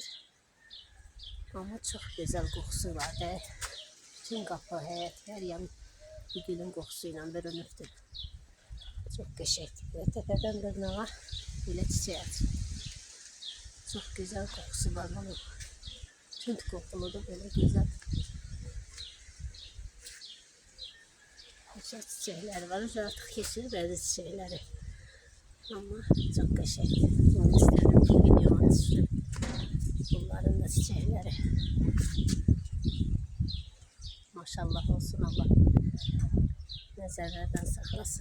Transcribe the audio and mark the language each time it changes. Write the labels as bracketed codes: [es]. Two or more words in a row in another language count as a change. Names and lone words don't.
[az] Amma çox gözəl qoxusu var da. Bütün qapı, həyət, hər yan bu gülün qoxusu ilə bürünübdür. Çox qəşəngdir. Təpədən dırnağa belə çiçək açır. Çox gözəl qoxusu var bunun. Tünd qoxuludur, belə gözəl. [tr] Çok çiçekleri var. [az] Artık kesir bəzi çiçekleri. Ama çok qəşəngdir. [tr] Bunu istedim ki videoma düşsün. Bunların da çiçekleri. [az] Maşallah olsun, Allah nəzərlərdən saxlasın.